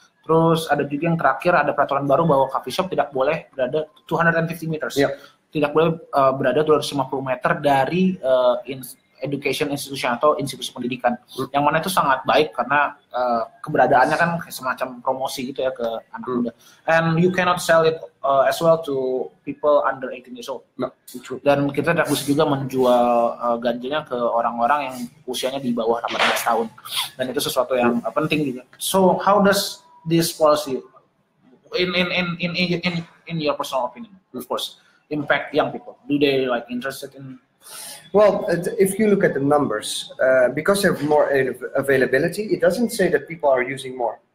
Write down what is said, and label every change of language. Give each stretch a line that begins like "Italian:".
Indonesian: Terus ada juga yang terakhir, ada peraturan baru bahwa coffee shop tidak boleh berada 250 meters. Tidak boleh berada 250 meter dari
English: education institution
Indonesian: atau institusi pendidikan. Yang mana itu sangat baik karena keberadaannya kan semacam promosi gitu ya ke anak muda.
English: And you cannot sell it as well to people under 18 years old.
Indonesian: Dan kita tidak bisa juga menjual ganjanya ke orang-orang yang usianya di bawah 18 tahun. Dan itu sesuatu yang penting juga.
English: So how does this policy in your personal opinion, of course, impact young people? Do they like interested in? Well, if you look at the numbers, because there's more availability, it doesn't say that people are using more.